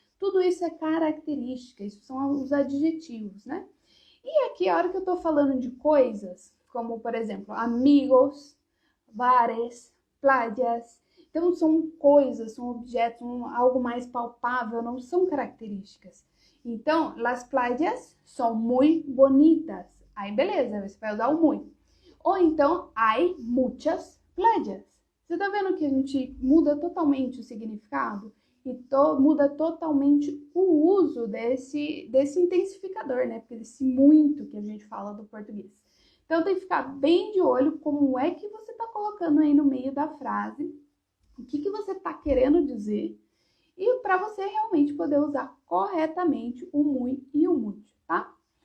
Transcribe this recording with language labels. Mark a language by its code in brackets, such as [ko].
[pt] Tudo isso é característica, isso são os adjetivos, né? E aqui, a hora que eu tô falando de coisas, como, por exemplo, amigos, bares, playas, então são coisas, são objetos, algo mais palpável, não são características. [es] Então, las playas son muy bonitas. [pt] Aí, beleza, você vai usar o muy. Ou então, [es] hay muchas playas. [pt] Você tá vendo que a gente muda totalmente o significado? E muda totalmente o uso desse intensificador, né? Porque desse muito que a gente fala do português. Então, tem que ficar bem de olho como é que você tá colocando aí no meio da frase, o que você tá querendo dizer, e para você realmente poder usar corretamente o muy e o mucho, tá?